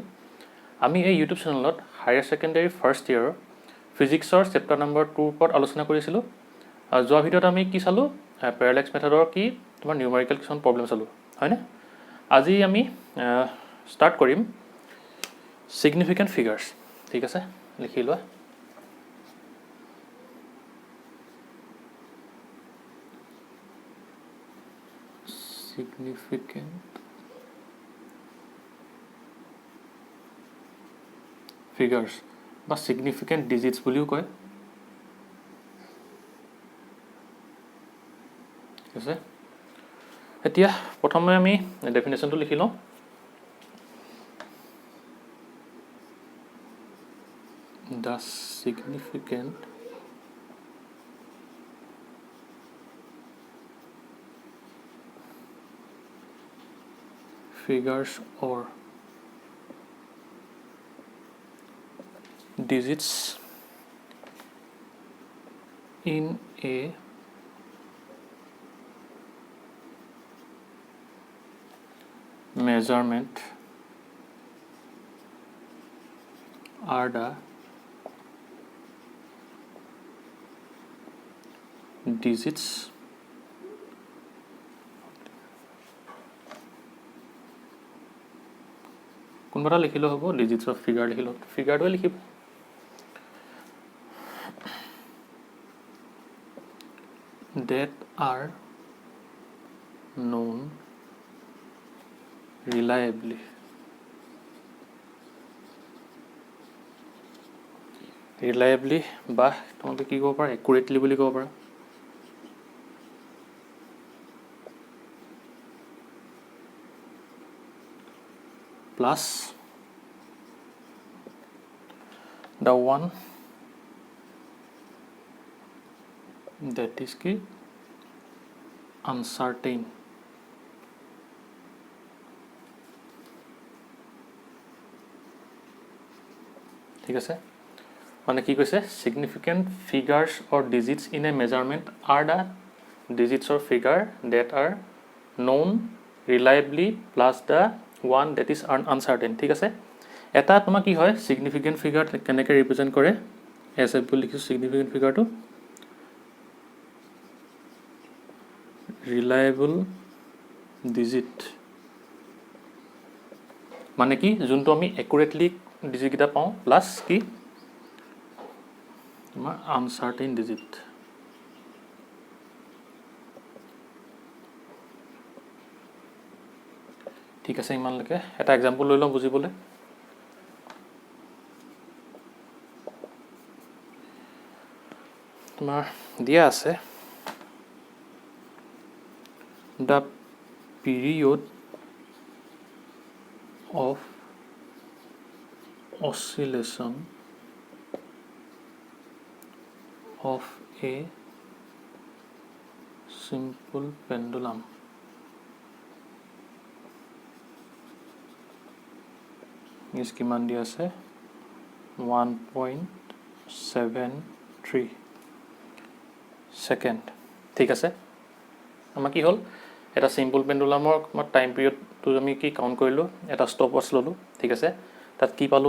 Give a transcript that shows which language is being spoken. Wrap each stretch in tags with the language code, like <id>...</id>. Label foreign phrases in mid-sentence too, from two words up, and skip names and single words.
<as>আমি এই ইউটিউব চেনেলত</as> <en>higher secondary first year physics chapter number</en> <as>2ৰ ওপৰত আলোচনা কৰিছিলোঁ। যোৱা ভিডিঅ'ত আমি কি চালোঁ?</as> <en>parallax method</en> <as>কি তোমাৰ নিউমাৰিকেল কিছুমান প্ৰব্লেম চালোঁ, হয়নে? আজি আমি ষ্টাৰ্ট কৰিম</as> <en>significant figures.</en> <as>ঠিক আছে, লিখি লোৱা।</as> <en>significant figures</en> <as>বা</as> <en>significant digits</en> <as>বুলিও কয়। ঠিক আছে, এতিয়া প্ৰথমে আমি ডেফিনেশ্যনটো লিখি লওঁ।</as> <en>The significant figures or digits in a measurement are the digits</en> <as>কোনোবা এটা লিখিলেও হ'ব,</as> <en>digits of figure</en> <as>লিখিলেও ফিগাৰটোৱে লিখিব।</as> <en>that are known reliably</en> <as>বা তোমালোকে কি ক'ব পাৰা, একুৰেটলি বুলি ক'ব পাৰা।</as> <en>প্লাছ the one that is</en> <as>কি</as> <en>uncertain।</en> <as>ঠিক আছে, মানে কি কৈছে?</as> <en>significant figures or digits in a measurement are the digits or figure that are known reliably plus the one that is uncertain।</en> <as>ঠিক আছে, এটা তোমাৰ কি হয়</as> <en>significant figure</en> <as>কেনেকৈ ৰিপ্ৰেজেণ্ট কৰে? এছ এফ বুলি লিখিছোঁ</as> <en>significant figureটো reliable digit,</en> <as>মানে কি যোনটো আমি একুৰেটলি ডিজিটকেইটা পাওঁ প্লাছ কি তোমাৰ</as> <en>uncertain digit.</en> <as>ঠিক আছে, ইমানলৈকে এটা এক্সাম্পল লৈ লওঁ বুজিবলৈ। তোমাৰ দিয়া আছে</as> <en>the period of oscillation of a simple pendulum is</en> <as>কিমান দিয়া আছে? 1.73 ছেকেণ্ড। ঠিক আছে, আমাৰ কি হ'ল? এটা</as> <en>simple pendulum time period</en> <as>আমি কি কাউণ্ট কৰিলোঁ, এটা</as> <en>stop watch</en> <as>ল'লোঁ। ঠিক আছে, তাত কি পালোঁ?</as>